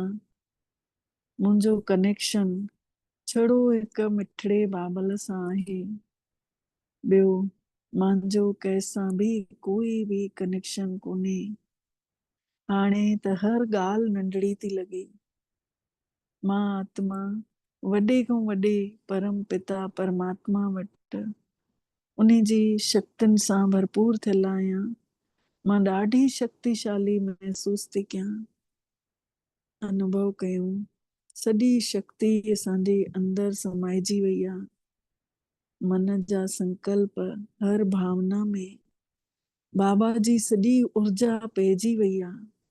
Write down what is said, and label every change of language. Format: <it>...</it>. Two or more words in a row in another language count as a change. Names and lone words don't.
<sd>मुंहिंजो कनेक्शन छड़ो हिकु मिठड़े बाबल सां आहे। ॿियो मुंहिंजो कंहिंसां बि कोई भी कनेक्शन कोन्हे। हाणे त हर ॻाल्हि नंढड़ी थी लॻे। मां आत्मा वॾे खां वॾे परम पिता परमात्मा वटि उन जी शक्तियुनि सां भरपूर थियल आहियां। मां ॾाढी शक्तिशाली महसूस थी कयां। अनुभव कयूं सॼी शक्ति असांजे अंदर समाइजी वई आहे। मन जा संकल्प हर भावना में बाबा जी सॼी ऊर्जा पइजी वई आहे।</sd>